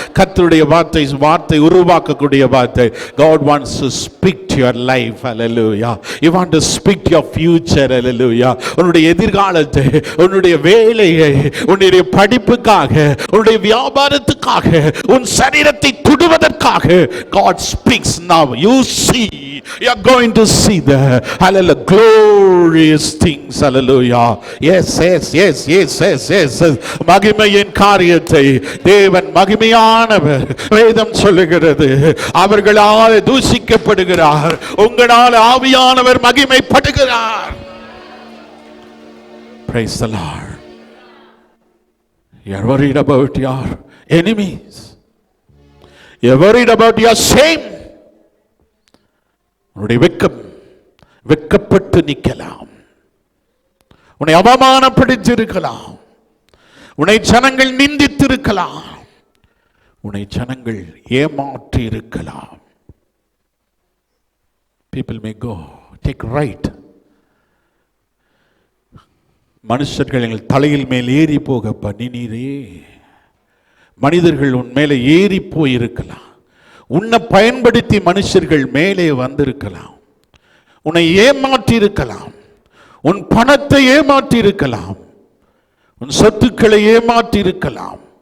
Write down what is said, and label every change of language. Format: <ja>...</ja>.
<ta>கர்த்தருடைய வார்த்தை உருவாக்கக்கூடிய வார்த்தை.</ta> <en>God wants to speak to your life. Hallelujah. You want to speak to your future. Hallelujah.</en> <ta>உன்னுடைய எதிர்காலத்தை, உன்னுடைய வேலையை, உன்னுடைய படிப்புக்காக, உன்னுடைய வியாபாரத்துக்காக, உன் சரீரத்தை தொடுவதற்காக</ta> <en>God speaks now. You see, you are going to see the hallelujah glorious things. Hallelujah. Yes, yes, yes, yes, yes, yes.</en> <ta>மகிமையின் காரியத்தை தேவன் மகிமையானவர். வேதம் சொல்லுகிறது, அவர்களால் தூஷிக்கப்படுகிறார், உங்களால் ஆவியானவர் மகிமைப்படுகிறார்.</ta> <en>Praise the Lord. You are worried about your enemies. You are worried about your shame.</en> <ta>உன்னுடைய வெட்கப்பட்டு நிற்கலாம். உன்னை அவமானப்படுத்தியிருக்கலாம். உன்னை ஜனங்கள் நிந்தித்திருக்கலாம். உன்னை ஜனங்கள் ஏமாற்றி இருக்கலாம்.</ta> <en>People may go take right.</en> <ta>மனுஷர்கள் எங்கள் தலையில் மேல் ஏறி போக பண்ணினீரே. மனிதர்கள் உன் மேலே ஏறி போயிருக்கலாம். உன்னை பயன்படுத்தி மனுஷர்கள் மேலே வந்திருக்கலாம். உன்னை ஏமாற்றி இருக்கலாம். உன் பணத்தை ஏமாற்றி இருக்கலாம். உன் சொத்துக்களை ஏமாற்றி இருக்கலாம்.</ta>